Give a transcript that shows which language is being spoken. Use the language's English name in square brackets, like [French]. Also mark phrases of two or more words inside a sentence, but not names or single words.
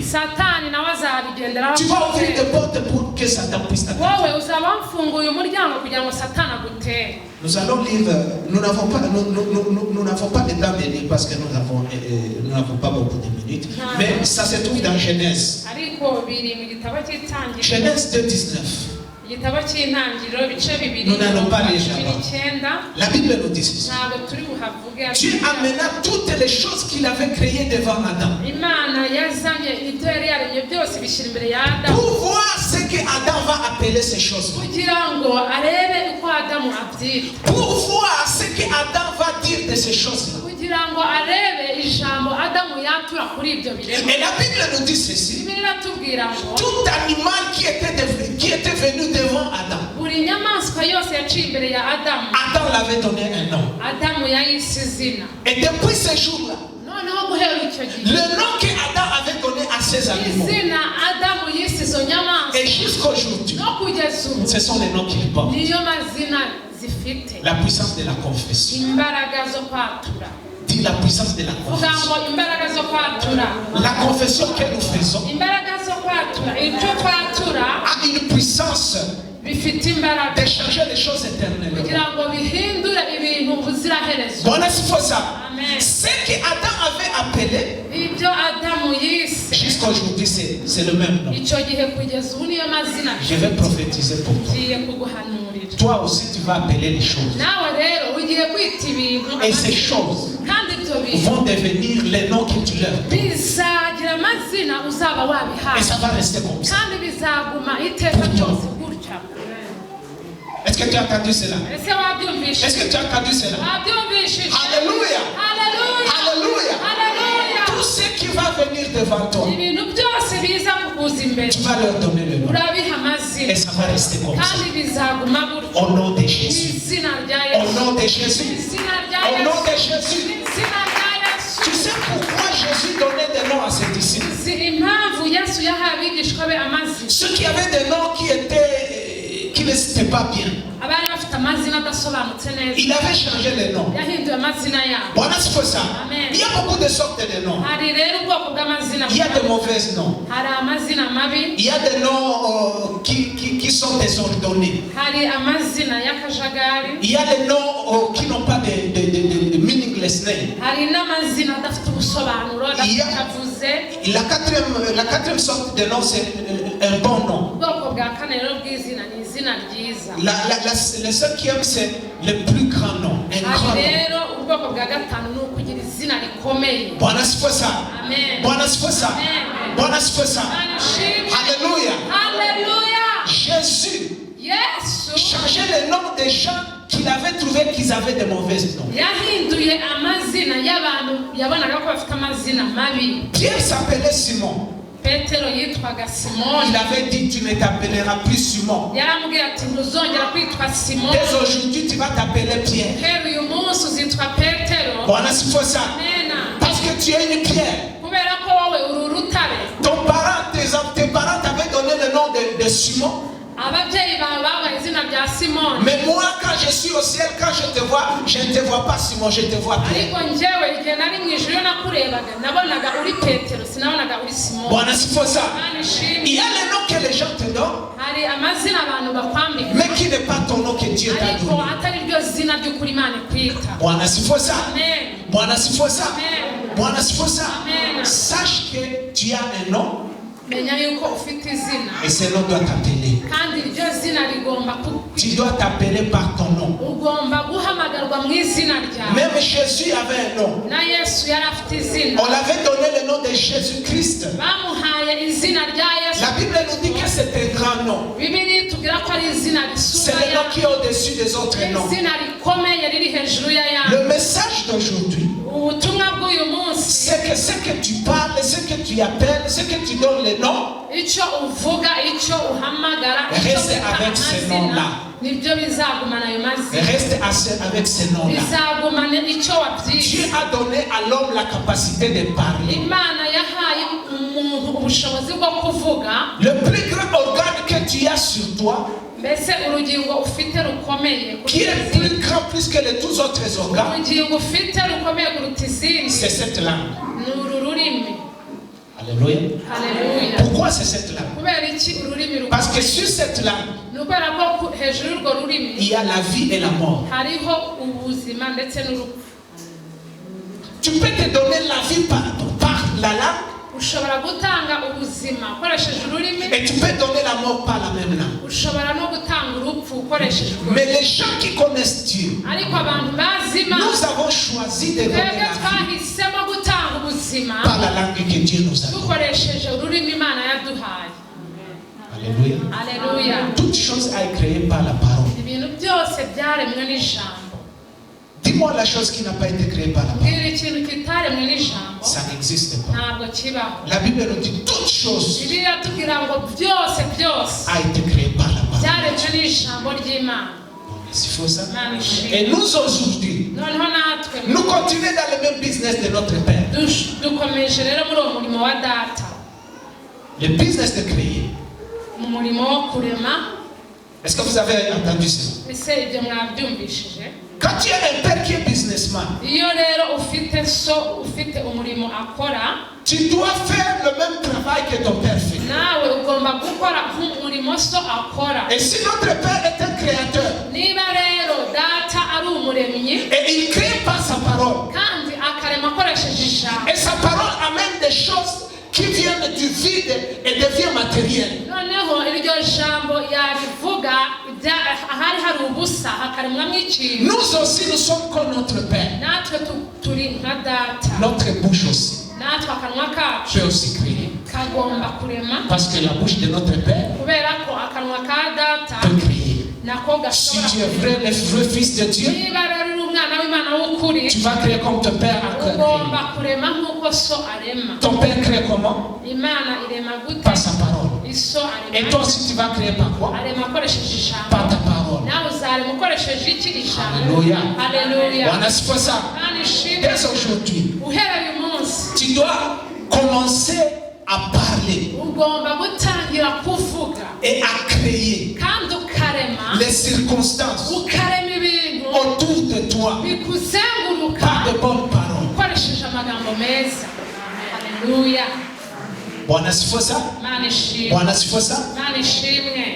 [French] Tu vas ouvrir des portes pour que Satan puisse t'attaquer. Nous allons lire, nous n'avons pas le temps de lire parce que nous n'avons pas beaucoup de minutes. Mais ça se trouve dans Genèse. Genèse 2:19. [Kinyarwanda] igitabo cy'intangiriro ibice bibiri [French] Nous n'allons pas lire [Kinyarwanda] cumi n'icyenda. [French] La Bible nous dit ceci. [Kinyarwanda] ntabwo turi buhavuge. [French] Dieu amena toutes les choses qu'il avait créées devant Adam. [Kinyarwanda] Imana yazanye ibyo yari yaremye byose bishyira imbere ya Adamu [French] Pour voir ce que Adam va appeler ces choses. [Kinyarwanda] kugira ngo arebe uko Adamu abyita, [French] Pour voir ce que Adam va dire de ces choses-là. [Kinyarwanda] kugira ngo arebe ijambo Adamu yatura kuri ibyo biremwa. [French] Et la Bible nous dit ceci. [Kinyarwanda] Bibiliya iratubwira ngo [French] Tout animal qui était venu devant Adam, [Kinyarwanda] buri nyamaswa yose yaciye imbere ya Adamu, [French] Adam l'avait donné un nom. [Kinyarwanda] Adamu yayise izina. [French] Et depuis ce jour-là, [Kinyarwanda] Noneho guhera icyo gihe [French] le nom que Adam avait donné à ces animaux, [Kinyarwanda] izina Adamu yise izo nyamaswa [French] et jusqu'aujourd'hui, [Kinyarwanda] no kugeza ubu [French] ce sont les noms qu'il porte. [Kinyarwanda] niyo mazina zifite. [French] La puissance de la confession. [Kinyarwanda] Imbaraga zo kwatura. [French] Dis la puissance de la [Kinyarwanda] Vuga [French] confession. [Kinyarwanda] ngo imbaraga zo kwatura. [French] La confession que nous faisons [Kinyarwanda] Imbaraga zo kwatura, ibyo kwatura [French] a une puissance [Kinyarwanda] bifite imbaraga [French] de changer les choses éternelles. [Kinyarwanda] kugira ngo bihindure ibintu ubuziraherezo. [French] Bon, c'est pour ça. Amen. Ce que Adam avait appelé, [Kinyarwanda] Ibyo Adamu yise [French] jusqu'à aujourd'hui, c'est le même nom. [Kinyarwanda] icyo gihe kugeza ubu niyo mazina [French] Je vais prophétiser pour toi. [Kinyarwanda] ngiye kuguhanurira. [French] Toi aussi, tu vas appeler les choses. [Kinyarwanda] Nawe rero ugiye kwita ibintu [French] Et ces choses [Kinyarwanda] kandi ibyo bintu [French] vont devenir les noms que tu leur donnes. [Kinyarwanda] bizagira amazina uzaba [French] Et [Kinyarwanda] wabihawe [French] ça va rester comme ça. [Kinyarwanda] kandi bizaguma iteka ryose gutya. [French] Est-ce que tu as entendu cela? [Kinyarwanda] Ese wabyumvishije? [French] Est-ce que tu as entendu cela? [Kinyarwanda] Wabyumvishije? [French] Alléluia. [Kinyarwanda] Haleluya! [French] Alléluia. [Kinyarwanda] Haleluya! [French] Tout ce qui va venir devant toi, [Kinyarwanda] Ibintu byose biza kukuza imbere [French] tu vas leur donner le nom. [Kinyarwanda] urabiha amazina [French] Et ça va rester comme ça. [Kinyarwanda] kandi bizaguma gutya. [French] Au nom de Jésus. [Kinyarwanda] Izina rya [French] Au [Kinyarwanda] Yesu. [French] nom de Jésus. [Kinyarwanda] Izina rya [French] Au nom de [Kinyarwanda] Yesu. [French] Jésus. [Kinyarwanda] Izina rya Yesu. [French] Tu sais pourquoi Jésus donnait des noms à ses disciples? [Kinyarwanda] Uzi impamvu Yesu yahaye abigishwa be amazina? [French] Ceux qui avaient des noms qui n'étaient pas bien. [Kinyarwanda] Abari bafite amazina adasobanutse neza [French] Il avait changé les noms. [Kinyarwanda] yahinduye amazina yabo. [French] Voilà, c'est pour ça. Amen. Il y a beaucoup de sortes de noms. [Kinyarwanda] Hari rero ubwoko bw'amazina. [French] Il y a de mauvais noms. [Kinyarwanda] Hari amazina mabi. [French] Il y a des noms qui sont désordonnés. [Kinyarwanda] Hari amazina y'akajagari. [French] Il y a des noms qui n'ont pas de [English] meaningless name. [Kinyarwanda] Hari n'amazina adafite ubusobanuro adatavuze. [French] La quatrième sorte de nom, c'est un bon nom. [Kinyarwanda] Ubwoko bwa kane rero bw'izina ni izina ryiza. [French] Le cinquième, c'est le plus grand nom. Un grand [Kinyarwanda] Hari [French] nom. [Kinyarwanda] rero ubwoko bwa gatanu ni ukugira izina rikomeye. [Swahili] Bwana sifa ça. Amen. Bwana sifa ça. Amen. Bwana sifa ça. [Kinyarwanda] Manishimwe. [French] Alléluia. [Kinyarwanda] Haleluya. [French] Jésus [Kinyarwanda] Yesu [French] changeait les noms des gens qu'il avait trouvé qu'ils avaient de mauvais noms. [Kinyarwanda] yahinduye amazina y'abantu yabonaga ko bafite amazina mabi. [French] Pierre s'appelait Simon. [Kinyarwanda] Petero yitwaga Simoni. [French] Il avait dit, tu ne t'appelleras plus Simon. [Kinyarwanda] Yaramubwiye ati ntuzongera kwitwa Simoni. [French] Dès aujourd'hui, tu vas t'appeler Pierre. [Kinyarwanda] Rero uyu munsi uzitwa Petero. [Swahili] Bwana sifa ça. [Kinyarwanda] Amena. [French] Parce que tu es une pierre. [Kinyarwanda] Kubera ko wowe uri urutare. [French] Tes parents t'avaient donné le nom de Simon. [Kinyarwanda] Ababyeyi bawe babaye izina rya Simoni. [French] Mais moi, quand je suis au ciel, quand je te vois, je ne te vois pas Simon, je te vois Pierre. [Kinyarwanda] Ariko njyewe igihe nari mu ijuru iyo nakurebaga nabonaga uri Petero sinabonaga uri Simoni. [Swahili] Bwana sifa ça. [Kinyarwanda] Manishimwe. [French] Il y a les noms que les gens te donnent, [Kinyarwanda] Hari amazina abantu bakwambika [French] mais qui n'est pas ton nom que Dieu t'a [Kinyarwanda] ariko [French] donné. [Kinyarwanda] atari ryo zina ry'ukuri Imana ikwita. [Swahili] Bwana sifa ça. Amen. Bwana sifa ça. Amen. Bwana sifa ça. Amen. [French] Sache que tu as un nom [Kinyarwanda] Menya yuko ufite izina [French] et ce nom doit t'appeler. [Kinyarwanda] kandi iryo zina rigomba [French] Tu dois t'appeler par ton nom. [Kinyarwanda] ugomba guhamagarwa mu izina ryawe. [French] Même Jésus avait un nom. [Kinyarwanda] Na Yesu yari afite izina. [French] On l'avait donné le nom de Jésus-Christ. [Kinyarwanda] Bamuhaye izina rya Yesu. [French] La Bible nous dit que c'est un grand nom. [Kinyarwanda] Bibiliya itubwira ko ari izina [French] C'est [Kinyarwanda] risumba [French] le nom qui est au-dessus des autres noms. [Kinyarwanda] izina rikomeye riri hejuru y'ayandi. [French] Le message d'aujourd'hui, [Kinyarwanda] Ubutumwa bw'uyu munsi [French] c'est que ce que tu parles, ce que tu appelles, ce que tu donnes le nom, [Kinyarwanda] icyo uvuga icyo uhamagara icyo [French] Reste [Kinyarwanda] wita [French] avec ces [Kinyarwanda] amazina [French] noms-là. [Kinyarwanda] nibyo bizagumana ayo mazina. [French] reste avec ces noms-là. [Kinyarwanda] Bizagumana icyo wabyise. [French] Dieu a donné à l'homme la capacité de parler. [Kinyarwanda] Imana yahaye umuntu ubushobozi bwo kuvuga. [French] Le plus grand organe que tu as sur toi, [Kinyarwanda] Mbese urugingo ufite rukomeye [French] qui est plus grand plus que les tous autres organes, [Kinyarwanda] urugingo ufite rukomeye kuruta izindi [French] c'est cette langue. [Kinyarwanda] ni uru rurimi. [French] Alléluia. [Kinyarwanda] Haleluya. [French] Pourquoi c'est cette langue? [Kinyarwanda] Kubera iki ururimi [French] Parce que [Kinyarwanda] rukomeye? [French] sur cette langue, [Kinyarwanda] Ni ukubera ko hejuru y'urwo rurimi [French] il y a la vie et la mort. [Kinyarwanda] hariho ubuzima ndetse n'urupfu. [French] Tu peux te donner la vie par la langue, [Kinyarwanda] ushobora gutanga ubuzima ukoresheje ururimi, [French] et tu peux donner la mort par la même langue. [Kinyarwanda] ushobora no gutanga urupfu ukoresheje ururimi. [French] Mais les gens qui connaissent Dieu, [Kinyarwanda] Ariko abantu bazi Imana, [French] nous avons choisi de donner [Kinyarwanda] twebwe [French] la vie [Kinyarwanda] twahisemo gutanga ubuzima [French] par la langue que Dieu nous a donnée. [Kinyarwanda] dukoresheje ururimi Imana yaduhaye. [French] Alléluia. [Kinyarwanda] Aleluya. [French] Toute chose a été créée par la parole. [Kinyarwanda] Ibintu byose byaremwe n'ijambo. [French] Dis-moi la chose qui n'a pas été créée par la parole. [Kinyarwanda] Mbwira ikintu kitaremwe n'ijambo, [French] Ça n'existe pas. [Kinyarwanda] ntabwo kibaho. [French] La Bible nous dit toute chose [Kinyarwanda] Bibiliya tubwira ngo byose [French] a été créée par la parole. [Kinyarwanda] byaremwe n'ijambo ry'Imana. [French] C'est faux ça. [Kinyarwanda] Imana ishimwe. [French] Et nous aujourd'hui, [Kinyarwanda] Noneho natwe [French] nous continuons dans le même business de notre Père. [Kinyarwanda] dukomeje rero muri uwo murimo wa data, [French] Le business de créer. [Kinyarwanda] mu murimo wo kurema. [French] Est-ce que vous avez entendu ça? [Kinyarwanda] Ese ibyo mwabyumvishije? [French] Quand tu es un père qui est businessman, [Kinyarwanda] Iyo rero ufite so ufite umurimo akora, [French] tu dois faire le même travail que ton père fait. [Kinyarwanda] nawe ugomba gukora nk'umurimo so akora. [French] Et si notre père est un créateur [Kinyarwanda] Niba rero data ari umuremyi [French] et il crée par sa parole, [Kinyarwanda] kandi akarema akoresheje ijambo, [French] et sa parole amène des choses qui viennent du vide et deviennent matérielles. [Kinyarwanda] noneho iryo jambo yarivuga ahari hari ubusa hakaremwamo ikintu, [French] Nous aussi, nous sommes comme notre père. [Kinyarwanda] natwe turi nka data, [French] Notre bouche aussi [Kinyarwanda] natwe akanwa kacu [French] peut aussi créer. [Kinyarwanda] kagomba kurema, [French] Parce que la bouche de notre père [Kinyarwanda] kubera ko akanwa ka data [French] peut créer. [Kinyarwanda] nako [French] Si [Kinyarwanda] gashobora [French] tu es [Kinyarwanda] kurema. [French] vrai, le vrai fils de Dieu, [Kinyarwanda] Niba rero uri umwana w'Imana w'ukuri, [French] tu vas créer comme ton père a créé. [Kinyarwanda] ugomba kurema nk'uko so arema. [French] Ton père crée comment? [Kinyarwanda] Imana irema gute? [French] Par sa parole. [Kinyarwanda] Iso [French] Et [Kinyarwanda] arema [French] toi aussi, tu vas créer par quoi? [Kinyarwanda] arema akoresheje ijambo, [French] Par ta parole. [Kinyarwanda] nawe uzarema ukoresheje iki? Ijambo. [French] Alléluia. [Kinyarwanda] Haleluya. [French] On a fait ça. [Kinyarwanda] Imana ishimwe. [French] Dès aujourd'hui, [Kinyarwanda] Uhereye uyu munsi [French] tu dois commencer à parler [Kinyarwanda] ugomba gutangira kuvuga [French] et à créer [Kinyarwanda] kandi ukarema, [French] les circonstances [Kinyarwanda] ukarema ibintu [French] autour de toi [Kinyarwanda] bikuzenguruka [French] par de bonnes paroles. [Kinyarwanda] ukoresheje amagambo meza. Haleluya. [Swahili] Bwana sifa ça. [Kinyarwanda] Imana ishimwe. [Swahili] Bwana sifa ça. [Kinyarwanda] Imana ishimwe.